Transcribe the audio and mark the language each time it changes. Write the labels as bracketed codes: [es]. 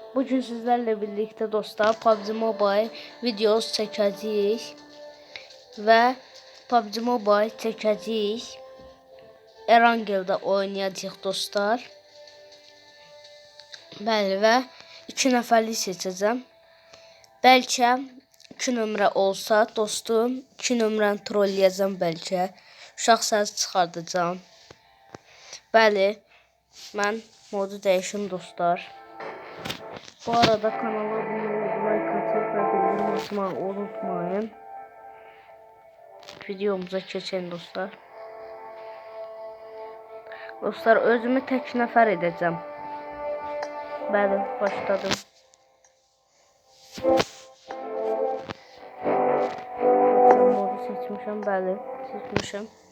[tr] Bugün sizlerle birlikte [az] dostlar PUBG Mobile videos çəkəcəyik və PUBG Mobile çəkəcəyik. Erangel'da oynayacağıq dostlar. Bəli və 2 nəfərlik seçəcəm. Bəlkə 2 nömrə olsa dostum, 2 nömrəni trolləyəcəm bəlkə. Uşaq səsi çıxardacağım. Bəli, mən modu dəyişim dostlar. [tr] Bu arada kanala abone olmayı, like atıp ve bildirim açmayı unutmayın. Videomuza geçelim dostlar. [az] Dostlar özümü tek nəfər edəcəm. Bəli, başladım. Modu seçmişəm, bəli, seçmişəm.